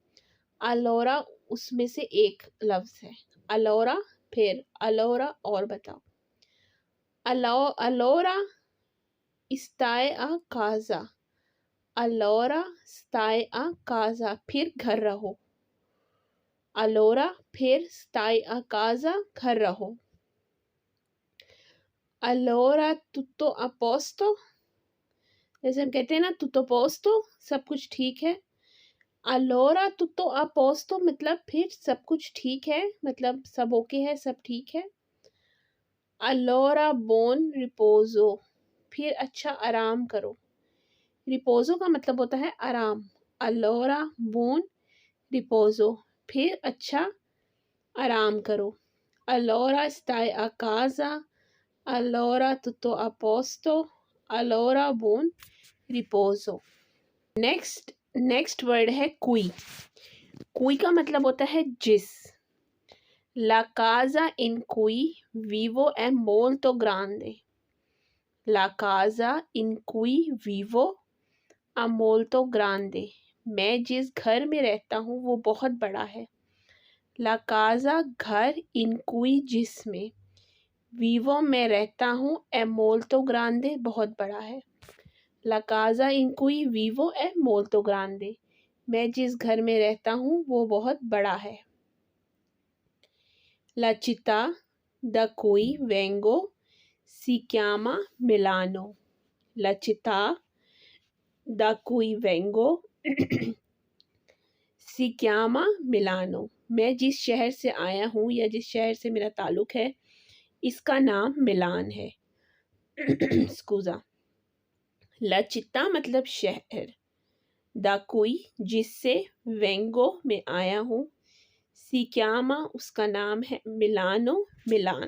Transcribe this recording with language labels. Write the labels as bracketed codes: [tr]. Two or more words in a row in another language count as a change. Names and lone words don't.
[ur] الورا اس میں سے ایک لفظ ہے. الورا پھر، الورا اور بتاؤ. [it] allora stai a casa. allora stai a casa, [ur] پھر گھر رہو. [it] allora फिर stai a casa [ur] گھر رہو. [it] allora tutto a posto, [ur] جیسے ہم کہتے ہیں نا [it] tutto posto, [ur] سب کچھ ٹھیک ہے. [it] allora tutto a posto [ur] مطلب پھر سب کچھ ٹھیک ہے، مطلب سب اوکے ہے، سب ٹھیک ہے. [it] allora buon riposo [ur] پھر اچھا آرام کرو. ریپوزو کا مطلب ہوتا ہے آرام. [it] allora buon riposo [ur] پھر اچھا آرام کرو. [it] allora stai a casa, allora tutto a posto, allora buon riposo। [en] next word [ur] ہے کوی. کوی کا مطلب ہوتا ہے جس. [it] La casa in cui vivo è molto grande। La casa in cui vivo è molto grande। [ur] میں جس گھر میں رہتا ہوں وہ بہت بڑا ہے. [it] La casa घर in cui जिसमें vivo [ur] میں رہتا ہوں [it] è molto grande [ur] بہت بڑا ہے. [it] La casa in cui vivo è molto grande। [ur] میں جس گھر میں رہتا ہوں وہ بہت بڑا ہے. [it] La città da cui vengo si chiama Milano। La città da cui vengo si chiama Milano। [ur] میں جس شہر سے آیا ہوں یا جس شہر سے میرا تعلق ہے اس کا نام میلان ہے. [it] स्कूजा। La città [ur] مطلب شہر. دا کوئی جس سے وینگو میں آیا ہوں. سیکیاما اس کا نام ہے۔ میلانو میلان.